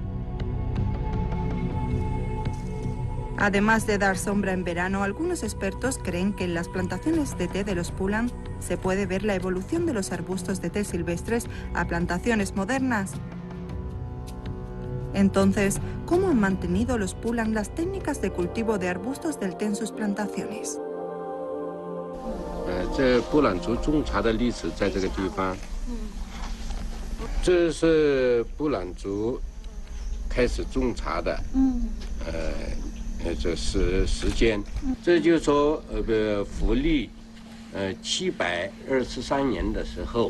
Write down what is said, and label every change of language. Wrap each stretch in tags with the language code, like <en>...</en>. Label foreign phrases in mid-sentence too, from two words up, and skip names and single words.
<es>Además de dar sombra en verano, algunos expertos creen que en las plantaciones de té de los Pulang se puede ver la evolución de los arbustos de té silvestres a plantaciones modernas. Entonces, ¿cómo han mantenido los Pulang las técnicas de cultivo de arbustos del té en sus plantaciones?</es> <zh>这布朗族种茶的历史在这个地方，这是布朗族开始种茶的，这是时间，这就是说福历723年的时候。</zh>